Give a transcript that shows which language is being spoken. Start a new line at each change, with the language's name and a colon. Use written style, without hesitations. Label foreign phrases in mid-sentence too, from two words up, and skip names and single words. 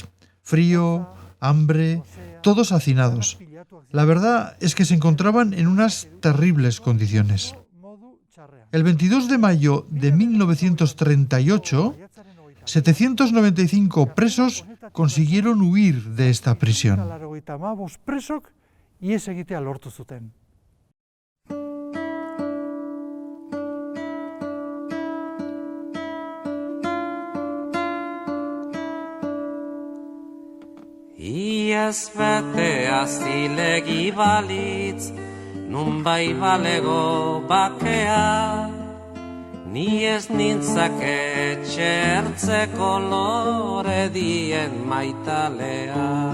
Spanish: Frío, hambre, todos hacinados. La verdad es que se encontraban en unas terribles condiciones. El 22 de mayo de 1938, 795 presos consiguieron huir de esta prisión.
Basque: Iaz betea zilegi balitz, nun bai balego bakea, ni ez nintzake txertzeko lore dien maitalea.